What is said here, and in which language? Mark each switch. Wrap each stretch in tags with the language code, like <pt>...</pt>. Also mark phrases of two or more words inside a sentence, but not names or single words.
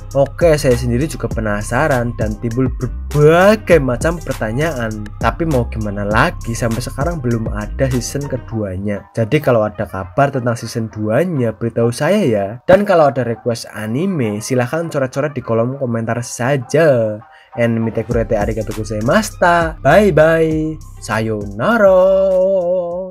<id>Oke, saya sendiri juga penasaran dan timbul berbagai macam pertanyaan. Tapi mau gimana lagi, sampai sekarang belum ada season keduanya. Jadi kalau ada kabar tentang season 2 nya beritahu saya ya. Dan kalau ada request anime silahkan coret-coret di kolom komentar saja.</id> <ja>And 見てくれてありがとうございました.</ja> <en>Bye bye. Sayonara.</en>